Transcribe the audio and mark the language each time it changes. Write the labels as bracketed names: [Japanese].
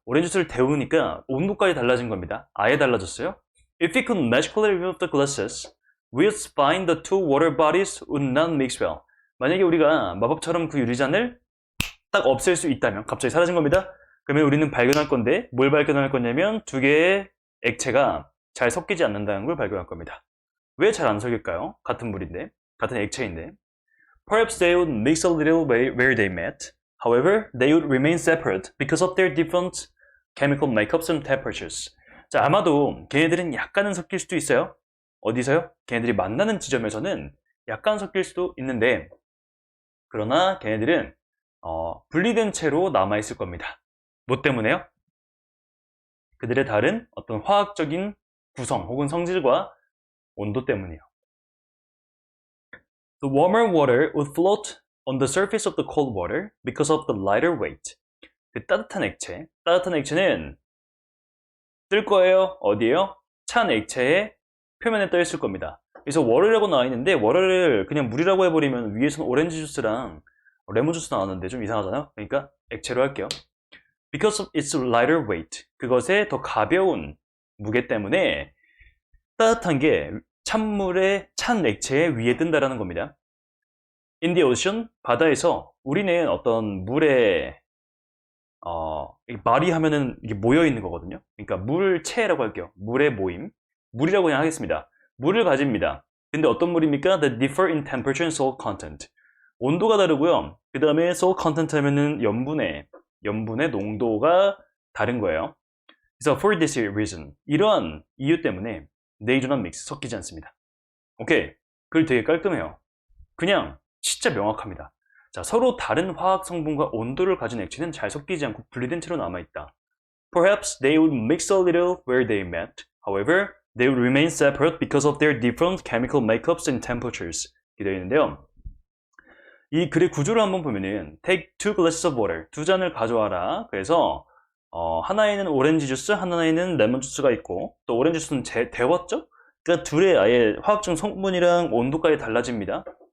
[Korean] 오렌지 주스를 데우니까 온도까지 달라진 겁니다. 아예 달라졌어요. [English] If we could magically remove the glasses, we'd find the two water bodies would not mix well. [Korean] 만약에 우리가 마법처럼 그 유리잔을 딱 없앨 수 있다면 갑자기 사라진 겁니다. 그러면 우리는 발견할 건데 뭘 발견할 거냐면 두 개의 액체가 잘 섞이지 않는다는 걸 발견할 겁니다. 왜 잘 안 섞일까요? 같은 물인데, 같은 액체인데. [English] Perhaps they would mix a little where they met. However, they would remain separate because of their different chemical makeups and temperatures. [Korean] 자, 아마도 걔네들은 약간은 섞일 수도 있어요. 어디서요? 걔네들이 만나는 지점에서는 약간 섞일 수도 있는데 그러나 걔네들은 분리된 채로 남아있을 겁니다. 뭐 때문에요? 그들의 다른 어떤 화학적인 구성 혹은 성질과 온도 때문이요. [English] The warmer water would float on the surface of the cold water because of the lighter weight. [Korean] 그 따뜻한 액체는 뜰 거예요. 어디에요? 찬 액체의 표면에 떠 있을 겁니다. 그래서 워터라고 나와 있는데 워터를 그냥 물이라고 해버리면 위에서는 오렌지 주스랑 레몬 주스 나왔는데 좀 이상하잖아요. 그러니까 액체로 할게요. [English] Because of its lighter weight. [Korean] 그것의 더 가벼운 무게 때문에 따뜻한 게 찬 액체의 위에 뜬다라는 겁니다. [English] In the ocean, [Korean] 바다에서 우리는 어떤 물에 말이 하면은 이게 모여 있는 거거든요. 그러니까 물체라고 할게요. 물의 모임. 물이라고 그냥 하겠습니다. 물을 가집니다. 근데 어떤 물입니까? [English] That differ in temperature and salt content. [Korean] 온도가 다르고요. 그 다음에 [English] salt content [Korean] 하면은 염분의 농도가 다른 거예요. 그래서 [English] for this reason, [Korean] 이러한 이유 때문에 [English] they do not mix, [Korean] 섞이지 않습니다. 오케이, 글 되게 깔끔해요. 그냥 진짜 명확합니다. 자, 서로 다른 화학 성분과 온도를 가진 액체는 잘 섞이지 않고 분리된 채로 남아있다. [English] Perhaps they would mix a little where they met. However, they would remain separate because of their different chemical makeups and temperatures. [Korean] 되어 있는데요. 이 글의 구조를 한번 보면은 [English] take two glasses of water, [Korean] 두 잔을 가져와라. 그래서 하나에는 오렌지 주스, 하나에는 레몬 주스가 있고 또 오렌지 주스는 데웠죠? 그러니까 둘의 아예 화학적 성분이랑 온도까지 달라집니다.